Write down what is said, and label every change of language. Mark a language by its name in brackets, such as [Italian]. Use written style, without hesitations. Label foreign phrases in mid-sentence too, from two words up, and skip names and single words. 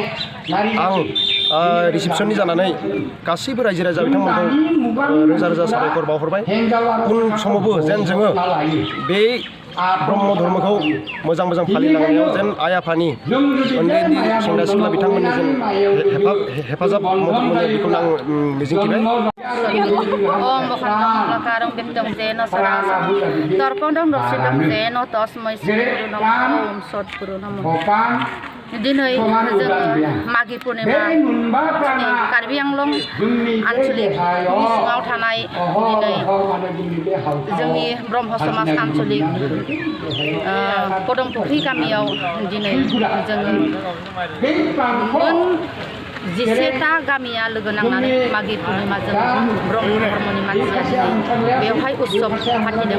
[Bodo] आं रिसिपसननि जानानै गासैबो रायजो राजा बिथांमोनखौ रोजा रोजा साबायखर बावहरबाय। उन समावबो जेन जोङो बे ब्रह्म धर्मखौ मोजां मोजां फालिलांनायाव जेन आइ आफानि उन्दै उन्दै सेंग्रा सिख्ला बिथांमोननि जेन हेफाजाब मदद मोनो बेखौनो आं मिजिंथिबाय। Om Bokhandam Lakarang Bintang Zeno Sarasa Tarpondang Dorsidang Zeno Tosmai Sipuru Namo Om Sot Puru Namo Dinoi Magi Purnima Karbi Anglong Anculik Nisngau Tanai Dinoi जोंनि ब्रह्म समाज आन्चलिक पदुमपुखुरि गामियाव दिनै जोङो 11टा गामिया लोगो नांनानै माघी पूर्णिमाजों ब्रह्म धर्मनि मानसिया दिनै बेवहाय उत्सव फालिदों।